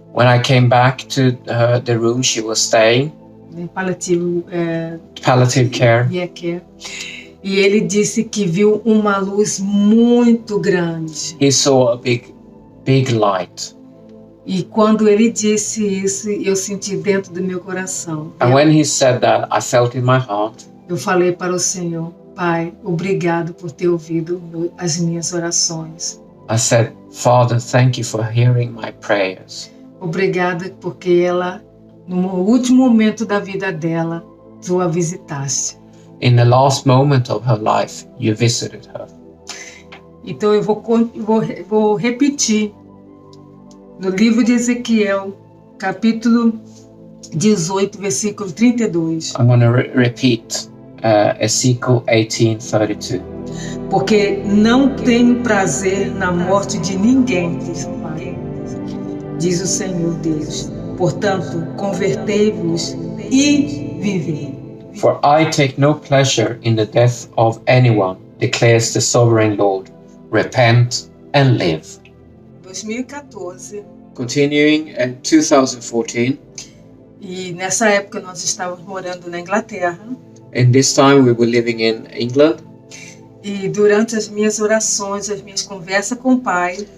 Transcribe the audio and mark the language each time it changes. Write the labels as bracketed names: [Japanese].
[English] When I came back to the room she was staying, [Portuguese] paliativo [English] palliative care, [Portuguese] care, e ele disse que viu uma luz muito grande. [English] he saw a big light. [Portuguese] E quando ele disse isso, eu senti dentro do meu coração. [English] And when he said that, I felt in my heart, [Portuguese] Eu falei para o Senhor: Pai, obrigado por ter ouvido as minhas orações. [English] I said, Father, thank you for hearing my prayers. [Portuguese] Obrigada porque ela, no último momento da vida dela, tu a visitaste. [English] In the last moment of her life, you visited her. [Portuguese] Então eu vou repetir. No livro de Ezequiel, capítulo 18, versículo 32. [English] I'm going to repeat Ezekiel 18:32. [Portuguese] Porque não tenho prazer na morte de ninguém, diz o Pai, diz o Senhor Deus. Portanto, convertei-vos e vivei. [English] For I take no pleasure in the death of anyone, declares the sovereign Lord. Repent and live. [Portuguese] 2014. [English] Continuing in 2014, [Portuguese] E nessa época nós estávamos morando na Inglaterra. [English] in this time we were living in England, [Portuguese] E durante as minhas orações, as minhas conversas com o Pai,